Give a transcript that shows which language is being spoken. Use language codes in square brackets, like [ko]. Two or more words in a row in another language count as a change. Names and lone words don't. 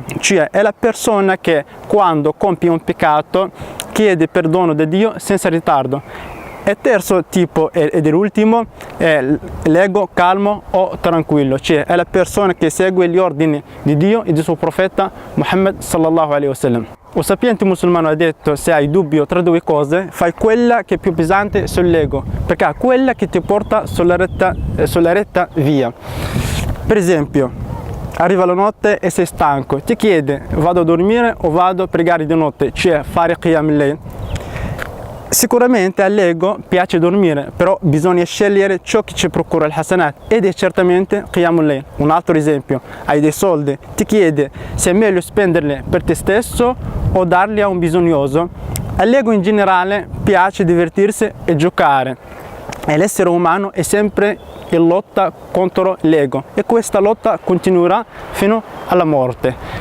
[it] Cioè è la persona che quando compie un peccato chiede perdono da Dio senza ritardo. Il terzo tipo ed è l'ultimo è l'ego calmo o tranquillo, cioè è la persona che segue gli ordini di Dio e del suo profeta Muhammad [ar] صلى الله عليه وسلم. [it] Un sapiente musulmano ha detto: se hai dubbio tra due cose, fai quella che è più pesante sull'ego, perché è quella che ti porta sulla retta via. Per esempio, arriva la notte e sei stanco, ti chiede: vado a dormire o vado a pregare di notte, cioè fare [ar] قيام الليل. [it] Sicuramente all'ego piace dormire, però bisogna scegliere ciò che ci procura il hasanat ed è certamente [ar] قيام الليل. [it] Un altro esempio: hai dei soldi, ti chiede se è meglio spenderli per te stesso o darli a un bisognoso. All'ego in generale piace divertirsi e giocare, e l'essere umano è sempre in lotta contro l'ego e questa lotta continuerà fino alla morte.